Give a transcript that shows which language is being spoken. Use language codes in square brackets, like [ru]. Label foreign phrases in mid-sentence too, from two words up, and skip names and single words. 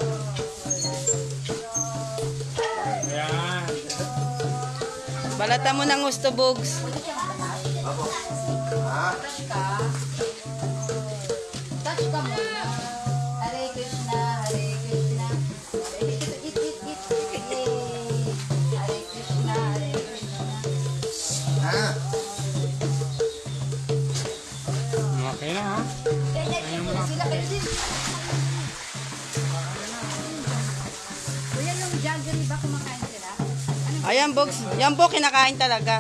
[tl] Balata mo ng gusto, Bugs. Apo. Ha? Touch ka. Touch ka muna. [sa] Hare Krishna, Hare Krishna. [en] Eat. Yay. [sa] Hare Krishna, Hare Krishna. Ha? [tl] Okay na ha? Sila kayo din. Kuya, yung jaggery ba kumakain sila? Ayan, Bugs. Yan po, kinakain talaga.